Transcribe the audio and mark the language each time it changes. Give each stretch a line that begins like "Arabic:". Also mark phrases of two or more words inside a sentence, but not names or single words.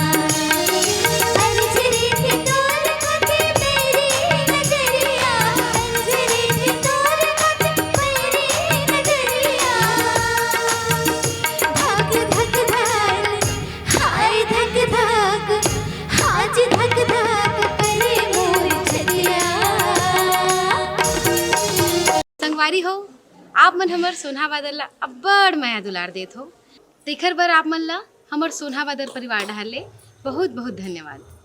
Chhattisgarhi: अंजरी थी तोर खाते मेरी नजरिया अंजरी थी तोर खाते मेरी नजरिया धक धक धक हाय धक धक हाज धक धक करे मोर छलिया संगवारी हो आप मन हमर सोनहा बादल ला अब्बड़ माया दुलार देत हो तेखर बर आप मन ला हमर सोनहा बादल परिवार डाहर ले बहुत बहुत धन्यवाद।